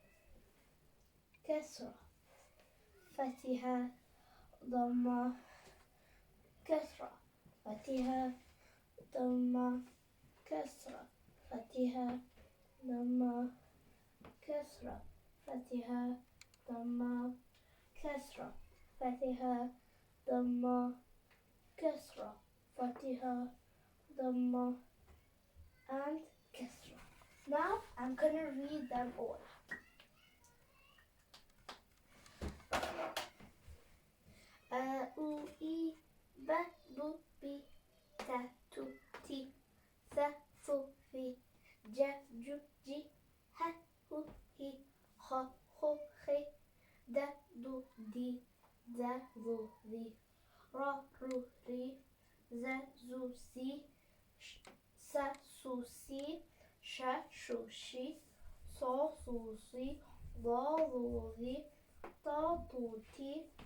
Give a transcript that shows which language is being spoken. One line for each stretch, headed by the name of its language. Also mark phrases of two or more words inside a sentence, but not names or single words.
Arabic: كسرة فتحة ضمة كسرة فتحة ضمة كسرة فتحة ضمة كسرة فتحة ضمة كسرة فتحة ضمة كسرة فتحة ضمة and Kasrah.
English: Now I'm going to read them all.
Arabic: أَ أُ إِ بَ بُ بِ تَ تُ تِ ثَ ثُ ثِ, جَ جُ جِ, حَ حُ حِ خَ خُ خِ, دَ دُ دِ, ذَ ذُ ذِ رَ رُ رِ زَ زُ سِ سَ سُ سِ شَ شُ شِ صَ صُ صِ ضَ ضُ ضِ طَ طُ طِ,